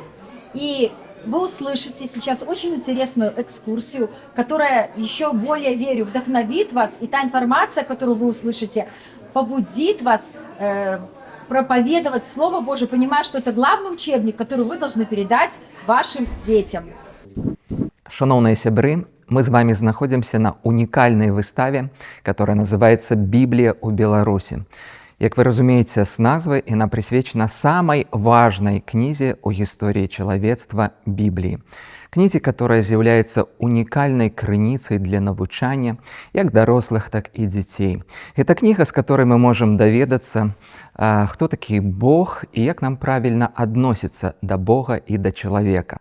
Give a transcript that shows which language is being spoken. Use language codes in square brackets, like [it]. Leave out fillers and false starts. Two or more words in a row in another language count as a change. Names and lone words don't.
[ru] И вы услышите сейчас очень интересную экскурсию, которая, еще более верю, вдохновит вас. И та информация, которую вы услышите, побудит вас проповедовать Слово Божие, понимая, что это главный учебник, который вы должны передать вашим детям. [be] Шановные сябры, [ru] мы с вами [be] знаходимся на унікальнай выставе, [ru] которая называется «Библия у Беларуси». [be] Як вы разумееце, с назвы яна прысвечана самай важнай кнізе ў гісторыі чалавецтва Бібліі. Кнізе, которая з'яўляецца унікальнай крыніцай для навучання як дарослых, так і дзяцей. Гэта кніга, з которой мы можам даведацца, хто такі Бог і як нам правільна адносіцца да Бога і да чалавека.